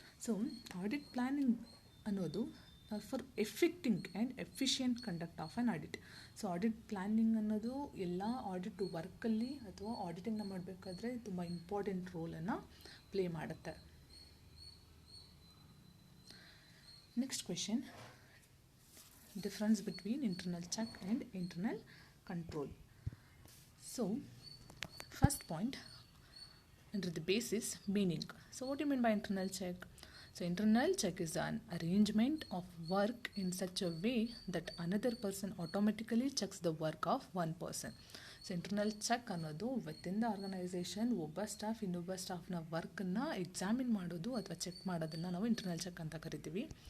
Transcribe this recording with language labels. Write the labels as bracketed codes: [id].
[en] so audit planning [kn] ಅನ್ನೋದು [en] For effecting and efficient conduct of an audit. [kn] So audit planning ಅನ್ನೋದು ಎಲ್ಲ audit ವರ್ಕಲ್ಲಿ ಅಥವಾ ಆಡಿಟಿಂಗ್ನ ಮಾಡಬೇಕಾದ್ರೆ ತುಂಬ ಇಂಪಾರ್ಟೆಂಟ್ ರೋಲನ್ನು ಪ್ಲೇ ಮಾಡುತ್ತೆ. [en] Next question, difference between internal check and internal control. So first point, under the basis meaning. So what do you mean by internal check? So internal check is an arrangement of work in such a way that another person automatically checks the work of one person. [kn] So internal check ಅನ್ನೋದು within the organisation ಒಬ್ಬ staff ಇನ್ನೊಬ್ಬ ಸ್ಟಾಫ್ನ ವರ್ಕನ್ನು examine ಮಾಡೋದು ಅಥವಾ check ಮಾಡೋದನ್ನು ನಾವು internal check ಅಂತ ಕರಿತೀವಿ.